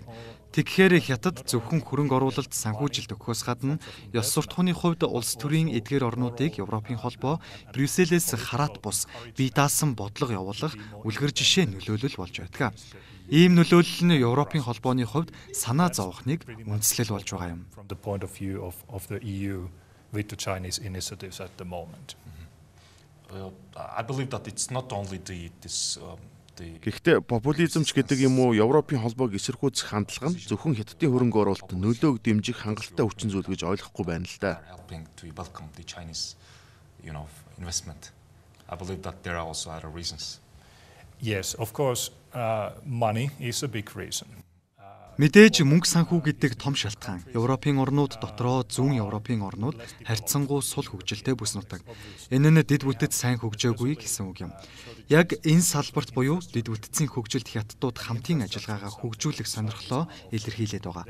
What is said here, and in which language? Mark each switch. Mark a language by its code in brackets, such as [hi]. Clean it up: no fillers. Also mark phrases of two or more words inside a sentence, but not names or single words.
[mn] Тэгэхээр хятад зөвхөн хөрөнгө оруулалт санхүүжилт өгөхөөс гадна ёс суртахууны хувьд улс төрийн эдгээр орнуудыг Европын холбоо Брюсселээс хараат бус бие даасан бодлого явуулах үлгэр жишээ нөлөөлөл болж байдаг. Ийм нөлөөлөл нь Европын холбооны хувьд санаа зовохныг үндэслэл болж байгаа юм. [en] from the point of view of the EU with the Chinese initiatives at the moment. I believe that it's not only the [mn] Гэхдээ популизм ч гэдэг юм уу Европын холбоог эсэргүүцэх хандлага нь зөвхөн хятадын хөрөнгө оруулалт нөлөөг дэмжих хангалттай хүчин зүйл гэж ойлгохгүй байна л да. [en] helping to welcome the Chinese investment. I believe that there are also other reasons. Yes, of course, money is a big reason. [mn] Мэдээж мөнгө санхүү гэдэг том шалтгаан. Европын орнууд дотроо зүүн Европын орнууд харьцангуй сул хөгжилтэй бүс нутаг. Энэ нь дэд бүтэц сайн хөгжөөгүй гэсэн үг юм. Яг энэ салбарт буюу дэд бүтцийн хөгжилд хятадууд хамтын ажиллагаагаа хөгжүүлэх сонирхлоо илэрхийлээд байгаа.